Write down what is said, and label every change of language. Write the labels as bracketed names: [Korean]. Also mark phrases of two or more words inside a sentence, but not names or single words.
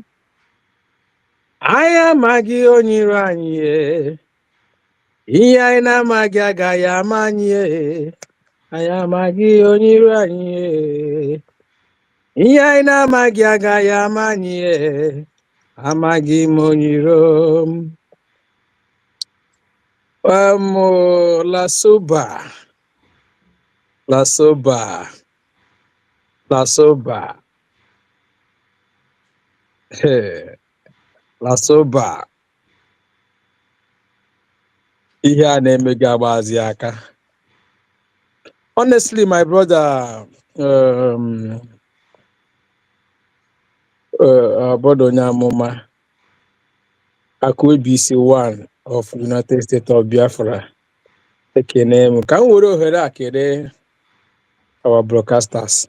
[Igbo] Anyị amaghị onye iro anyị. Ihe anyị na-amaghị agaghị ama anyị. Anyị amaghị onye iro anyị. Ihe anyị na-amaghị agaghị ama anyị. Amaghị m onye iro m. La soba. La soba. Ihe a na-eme gị agbazi aka. [English] Honestly, my brother, [Igbo] Obodo onye amụma Akụebisi 1 of United States of Biafra. Ekene m ka m were ohere a kere [English] our broadcasters.